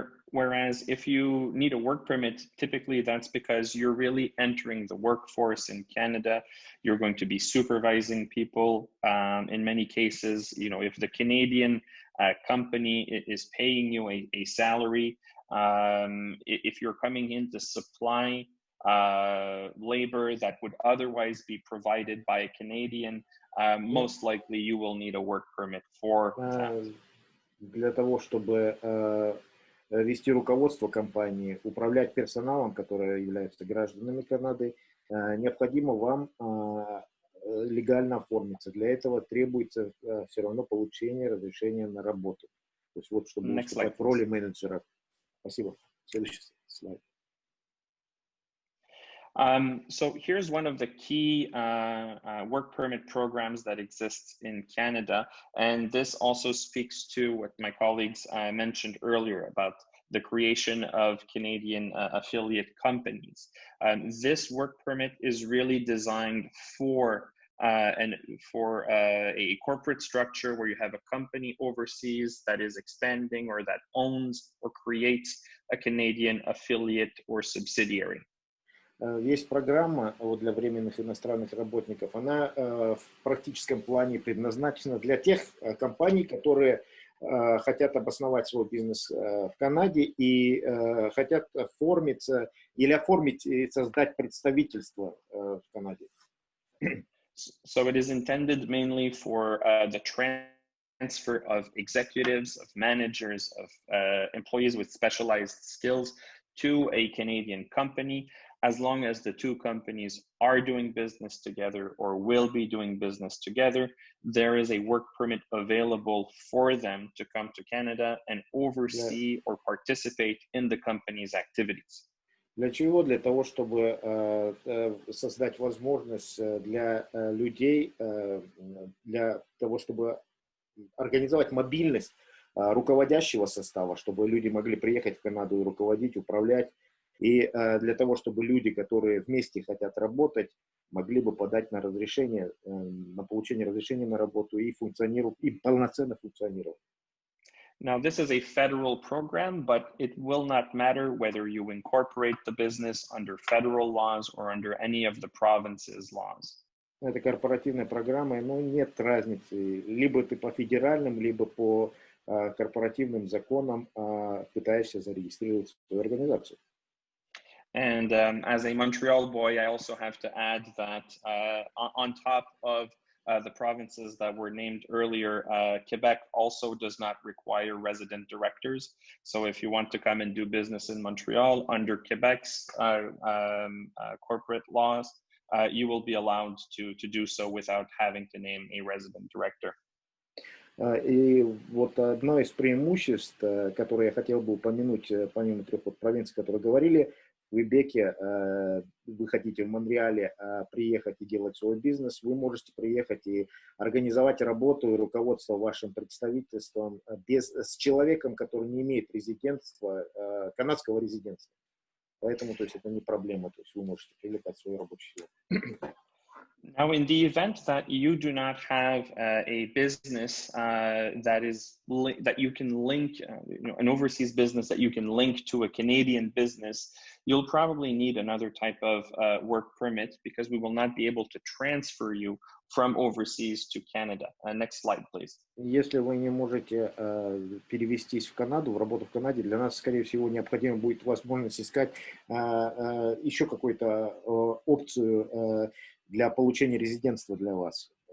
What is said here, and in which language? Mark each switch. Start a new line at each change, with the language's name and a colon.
English: Whereas if you need a work permit, typically that's because you're really entering the workforce in Canada. You're going to be supervising people. In many cases, if the Canadian company is paying you a salary, if you're coming in to supply labor that would otherwise be provided by a Canadian, most likely you will need a work permit for that.
Russian: Для того, чтобы вести руководство компании, управлять персоналом, которые являются гражданами Канады, необходимо вам легально оформиться. Для этого требуется все равно получение разрешения на работу. То есть вот, чтобы выступать в роли менеджера. Спасибо. Следующий слайд.
English: So here's one of the key work permit programs that exists in Canada, and this also speaks to what my colleagues mentioned earlier about the creation of Canadian affiliate companies. This work permit is really designed for a corporate structure where you have a company overseas that is expanding or that owns or creates a Canadian affiliate or subsidiary.
Russian: Есть программа для временных иностранных работников. Она в практическом плане предназначена для тех компаний, которые хотят обосновать свой бизнес в Канаде и хотят оформиться или оформить и создать представительство в Канаде.
English: So it is intended mainly for the transfer of executives, of managers, of employees with specialized skills to a Canadian company, as long as the two companies are doing business together or will be doing business together. There is a work permit available for them to come to Canada and oversee or participate in the company's activities.
Russian: Для чего? Для того, чтобы создать возможность для людей, для того, чтобы организовать мобильность руководящего состава, чтобы люди могли приехать в Канаду и руководить, управлять, и для того, чтобы люди, которые вместе хотят работать, могли бы подать на разрешение, на получение разрешения на работу и функционировать, и полноценно функционировать.
English: Now, this is a federal program, but it will not matter whether you incorporate the business under federal laws or under any of the province's laws.
Russian: Это корпоративная программа, но нет разницы. Либо ты по федеральным, либо по корпоративным законам пытаешься зарегистрировать свою организацию.
English: And as a Montreal boy, I also have to add that on top of the provinces that were named earlier, Quebec also does not require resident directors. So if you want to come and do business in Montreal under Quebec's corporate laws, you will be allowed to do so without having to name a resident director.
Russian: И вот одно из преимуществ, которое я хотел бы упомянуть, помимо трех провинций, которые говорили, в Квебеке вы хотите в Монреале приехать и делать свой бизнес, вы можете приехать и организовать работу и руководство вашим представительством с человеком, который не имеет резидентства, канадского резидентства. Поэтому, то есть, это не проблема, то есть вы можете привлекать свою рабочую силу.
English: Now, in the event that you do not have a business that you can link, an overseas business that you can link to a Canadian business, you'll probably need another type of work permit because we will not be able to transfer you from overseas to Canada. Next slide, please.
Russian: Если вы не можете перевестись в Канаду, в работу в Канаде, для нас, скорее всего, необходимо будет возможность искать еще какую-то опцию для получения резидентства для вас.